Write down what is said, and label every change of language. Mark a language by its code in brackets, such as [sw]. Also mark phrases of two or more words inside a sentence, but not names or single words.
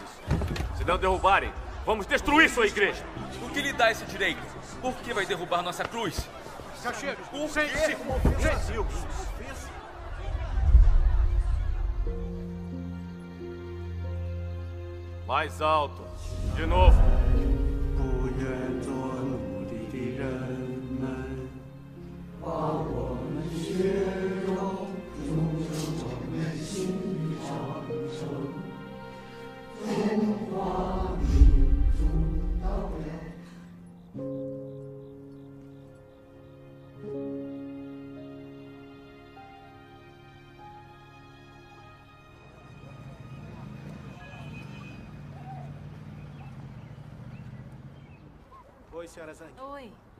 [pt] Se não derrubarem, vamos destruir sua igreja. O que lhe dá esse direito? Por que vai derrubar nossa cruz? Cacheiro, Por sente-se quê? como ofensa. Mais alto. De novo. [zh] 不愿做奴隶的人们，把我们血肉筑成我们心里长城，中华民族到了。 [pt] Oi, senhora Zang. Oi.